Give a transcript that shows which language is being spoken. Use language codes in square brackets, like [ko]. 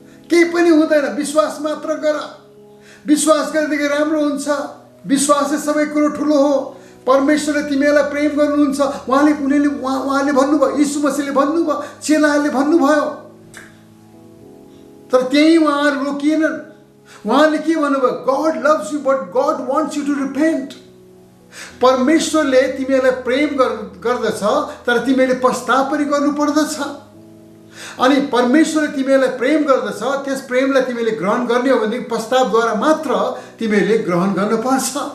[ne] केही पनि हुँदैन, विश्वास मात्र गर, विश्वास गरेदेखि राम्रो हुन्छ, विश्वासले सबै कुरो ठुलो हो, परमेश्वरले तिमीहरूलाई प्रेम गर्नुहुन्छ। उहाँले भन्नुभयो, यीशु मसीहले भन्नुभयो, चेलाहरूले भन्नुभयो। तर त्यही उहाँहरू रोकिएनन्। उहाँले के भन्नुभयो? [en] God loves you but God wants you to repent. [ne] परमेश्वरले तिमीहरूलाई प्रेम गर्दछ, तर तिमीले पश्चाताप पनि गर्नु पर्दछ। अनि परमेश्वरले तिमीहरूलाई प्रेम गर्दछ, त्यस प्रेमलाई तिमीले ग्रहण गर्ने हो भने पश्चातापद्वारा मात्र तिमीले ग्रहण गर्न पर्छ।